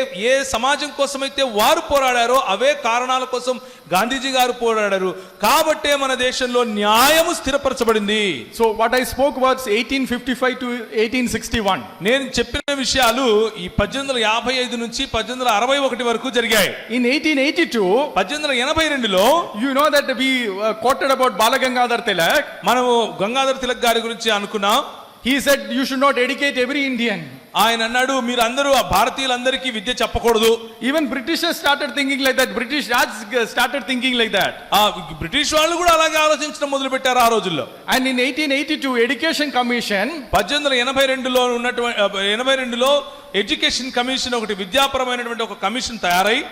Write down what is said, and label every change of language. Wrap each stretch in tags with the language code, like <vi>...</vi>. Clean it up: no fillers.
<te>ఏ సమాజం కోసమైతే వారు పోరాడారో అవే కారణాల కోసం గాంధీజీ గారు పోరాడారు. కాబట్టే మన దేశంలో న్యాయము స్థిరపరచబడింది.</te> <en>So what I spoke was 1855 to 1861.</en> <te>నేను చెప్పిన విషయాలు ఈ 1855 నుంచి 1861 వరకు జరిగాయి.</te> <en>In 1882,</en> <te>1882లో</te> <en>you know that we quoted about Balagangadhar Tilak.</en> <te>మనము గంగాధర్ తిలక్ గారి గురించి అనుకున్నాం.</te> <en>He said you should not educate every Indian.</en> <te>ఆయన అన్నాడు, మీరు అందరూ భారతీయులందరికీ విద్య చెప్పకూడదు.</te> <en>Even Britishers started thinking like that. British Raj started thinking like that.</en> <te>British వాళ్ళు కూడా అలాగే ఆలోచించడం మొదలు పెట్టారు ఆ రోజుల్లో.</te> <en>And in 1882, Education Commission,</en> <te>1882లో ఉన్నటువంటి 82లో ఎడ్యుకేషన్ కమిషన్ ఒకటి విద్యాపరమైనటువంటి ఒక కమిషన్ తయారై</te>